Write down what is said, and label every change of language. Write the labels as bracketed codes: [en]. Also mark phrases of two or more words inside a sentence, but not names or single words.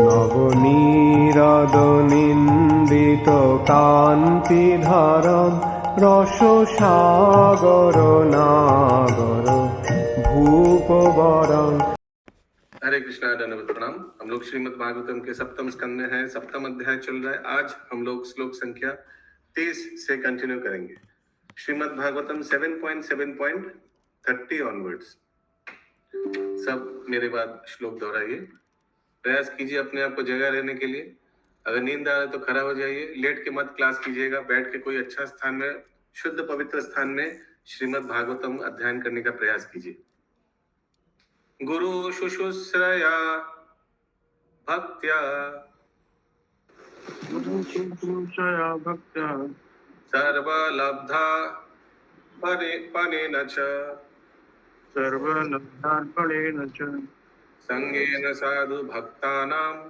[sa] নবনীরদ-নিন্দিত কান্তিধারম রসসাগর নাগর ভূপবরং। [hi] हरे कृष्णा, दंडवत प्रणाम। हम लोग श्रीमद् भागवतम के सप्तम स्कंद में हैं, सप्तम अध्याय चल रहा है। आज हम लोग श्लोक संख्या 30 से कंटिन्यू करेंगे। श्रीमद् भागवतम 7.7.30 ऑनवर्ड्स। सब मेरे बाद श्लोक दोहराइए। प्रयास कीजिए अपने आप को जगह रहने के लिए। अगर नींद आ रहा है तो खड़ा हो जाइए, लेट के मत क्लास कीजिएगा। बैठ के कोई अच्छा स्थान में, शुद्ध पवित्र स्थान में श्रीमद् भागवतम अध्ययन करने का प्रयास कीजिए। [sa] गुरु शुश्रूषया भक्त्या सर्वलब्धा फलेन च संगेन साधु भक्तानां